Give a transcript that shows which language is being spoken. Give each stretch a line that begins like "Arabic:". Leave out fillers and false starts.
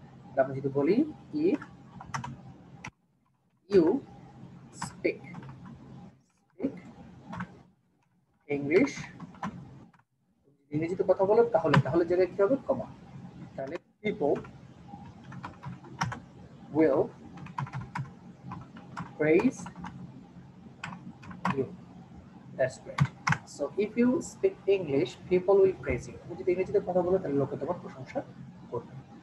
Bangla: তাহলে আমরা যদি বলি
English: if you speak speak English,
Bangla: ইংরেজিতে কথা বলো তাহলে তাহলে জায়গায় কি হবে কমা, তাহলে
English: People will praise you. That's great. So if you speak English, people will praise you.
Bangla: তুমি যদি ইংরেজিতে কথা বলো তাহলে লোকে তোমার প্রশংসা করবে।